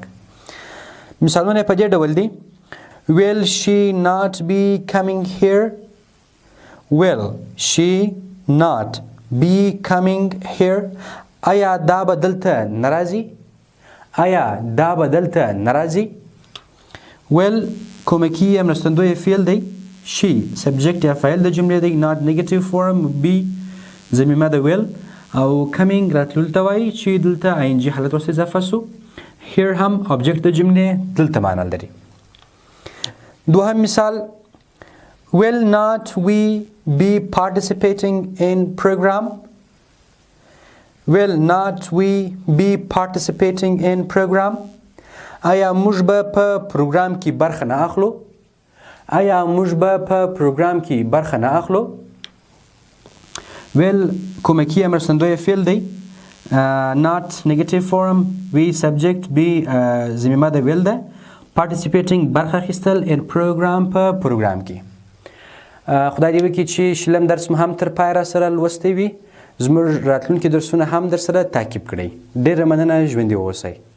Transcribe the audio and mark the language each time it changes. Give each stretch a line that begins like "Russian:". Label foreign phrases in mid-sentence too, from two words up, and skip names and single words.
Pashto: مثالونه په دې ډول دي.
English: will she not be coming here? will she not be coming here?
Pashto: آیا دا به دلته ناراضي؟ آیا دا به دلته ناراضي؟ will کومکی یا مرستندوی فعل دی.
English: she subject
Pashto: یا فاعل د جملې دی.
English: not negative form be
Pashto: ضمیمه د will او coming راتلل ته وایي چې دلته ing حالت ورسره اضافه سو. here هم object د جملې دلته معنا لري. دوهم مثال
English: will not we be participating in program? will not we be participating in program?
Pashto: آیا موږ به په پروګرام کې برخه نه اخلو؟ آیا موږ به په پروګرام کې برخه نه اخلو؟ will کومکی مرستندوی فعل دی.
English: not negative form we subject be
Pashto: ضمیمه د will ده. participating برخه اخیستل
English: in program
Pashto: په پروګرام کې. خدای دې وکړي چې شلم درس مو هم تر پای را سره لوستی وي. زموږ راتلونکي درسونه هم در سره تعقیب کړئ. ډېره مننه. ژوندي اوسئ.